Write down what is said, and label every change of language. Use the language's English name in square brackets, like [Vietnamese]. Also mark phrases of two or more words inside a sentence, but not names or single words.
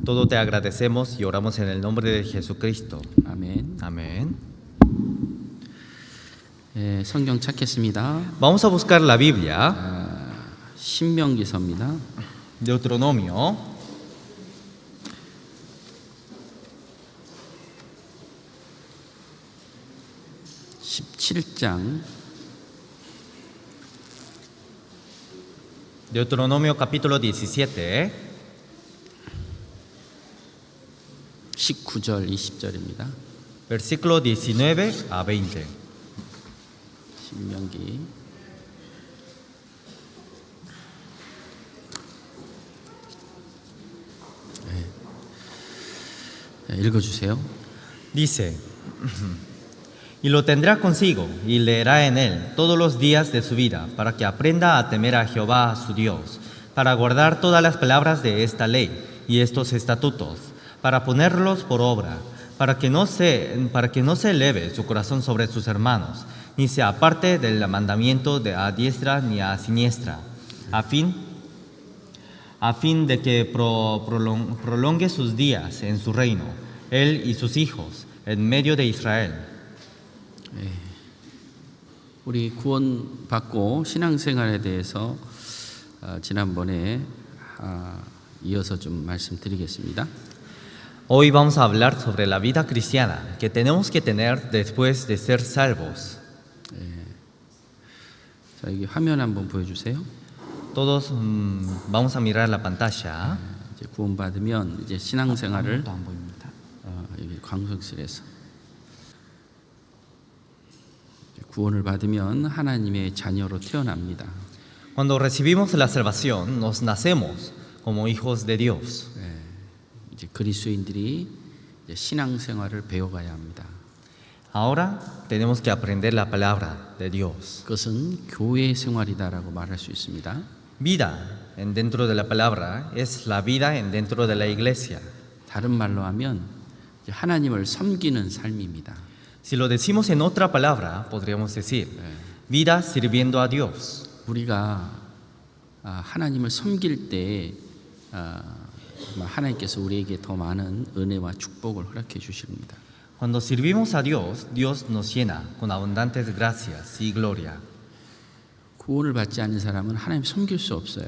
[Spanish] Todo te agradecemos y oramos en el nombre de Jesucristo. [Korean] 아멘. [Spanish] Amén. [Korean] 성경 찾겠습니다. [Spanish] Vamos a buscar la Biblia. [Korean] 신명기서입니다. [Spanish] Deuteronomio. Deuteronomio capítulo 17, [Korean] 19절 20절입니다. [Spanish] versículo 19 a 20. [Korean] 신명기 읽어주세요. [Spanish] Dice, y lo tendrá consigo y leerá en él todos los días de su vida, para que aprenda a temer a Jehová su Dios, para guardar todas las palabras de esta ley y estos estatutos, para ponerlos por obra, para que no se eleve su corazón sobre sus hermanos, ni se aparte del mandamiento de a diestra ni a siniestra, a fin de que prolongue sus días en su reino, él y sus hijos, en medio de Israel. [Korean] 우리 구원받고 신앙생활에 대해서 지난번에 이어서 좀 말씀드리겠습니다. [Spanish] Hoy vamos a hablar sobre la vida cristiana que tenemos que tener después de ser salvos. [Korean] 자, 여기 화면 한번 보여주세요. [Spanish] Todos vamos a mirar la pantalla. [Korean] 이제 구원받으면 이제 신앙생활을 안 보입니다. 여기 광석실에서 구원을 받으면 하나님의 자녀로 태어납니다. [Spanish] Cuando recibimos la salvación, nos nacemos como hijos de Dios. [Korean] 이제 그리스도인들이 이제 신앙생활을 배워가야 합니다. [Spanish] Ahora tenemos que aprender la palabra de Dios. [Korean] 그것은 교회 생활이다라고 말할 수 있습니다. [Spanish] Vida en dentro de la palabra es la vida en dentro de la iglesia. [Korean] 다른 말로 하면 이제 하나님을 섬기는 삶입니다. [Spanish] Si lo decimos en otra palabra, podríamos decir vida sirviendo a Dios. [Korean] 우리가 하나님을 섬길 때 하나님께서 우리에게 더 많은 은혜와 축복을 허락해 주십니다. [Spanish] Cuando servimos a Dios, Dios nos llena con abundantes gracias y gloria. [Korean] 구원을 받지 않는 사람은 하나님 섬길 수 없어요.